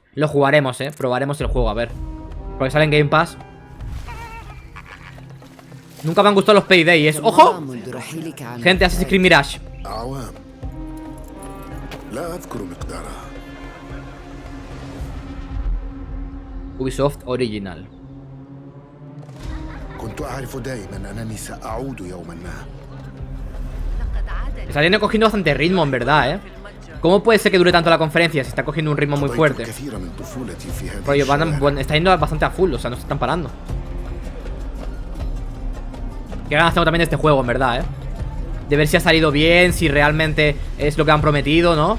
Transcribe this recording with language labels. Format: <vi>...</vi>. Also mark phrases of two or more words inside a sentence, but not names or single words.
<es>Lo jugaremos, probaremos el juego, a ver. Porque sale en Game Pass. Nunca me han gustado los Payday, ¡ojo! Gente, Assassin's Creed Mirage. Ubisoft Original.</es> <ar>كنت أعرف دائما أنني سأعود يوما ما. لقد عاد</ar> <es>Está cogiendo bastante ritmo, en verdad, ¿eh? ¿Cómo puede ser que dure tanto la conferencia si está cogiendo un ritmo muy fuerte? Rollo, está yendo bastante a full, o sea, no se están parando. Qué ganas tengo también de este juego, en verdad, ¿eh? De ver si ha salido bien, si realmente es lo que han prometido, ¿no?</es>